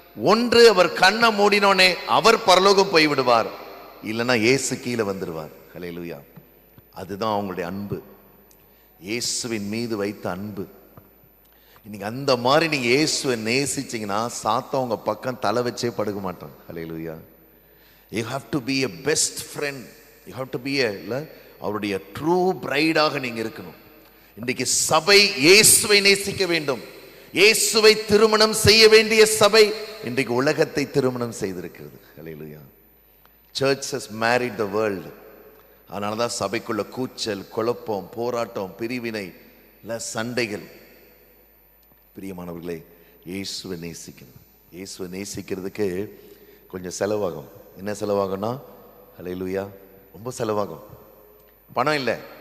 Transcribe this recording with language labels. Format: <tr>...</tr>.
<ta>ஒன்று, அவர் கண்ணை மூடினோனே அவர் பரலோகம் போய் விடுவார், இல்லைன்னா இயேசு கீழே வந்துடுவார். ஹல்லேலூயா. அதுதான் அவங்களுடைய அன்பு, இயேசுவின் மீது வைத்த அன்பு. இன்னைக்கு அந்த மாதிரி நீங்க இயேசுவை நேசிச்சீங்கன்னா சாத்தம் உங்க பக்கம் தலை வச்சே படுக்க மாட்டான். ஹல்லேலூயா.</ta> <en>You have to be a best friend. You have to be</en> <ta>அவருடைய ட்ரூ பிரைடாக நீங்க இருக்கணும். இன்றைக்கு சபை இயேசுவை நேசிக்க வேண்டும். இயேசுவை திருமணம் செய்ய வேண்டிய சபை இன்றைக்கு உலகத்தை திருமணம் செய்திருக்கிறது. ஹல்லேலூயா.</ta> <en>Church has married the world.</en> <ta>அதனாலதான் சபைக்குள்ள கூச்சல், குழப்பம், போராட்டம், பிரிவினை, சண்டைகள். பிரியமானவர்களே, இயேசுவை நேசிக்கணும். இயேசுவை நேசிக்கிறதுக்கு கொஞ்சம் செலவாகும். என்ன செலவாகும்னா, ஹல்லேலூயா, ரொம்ப செலவாகும். பணம் இல்லை.</ta>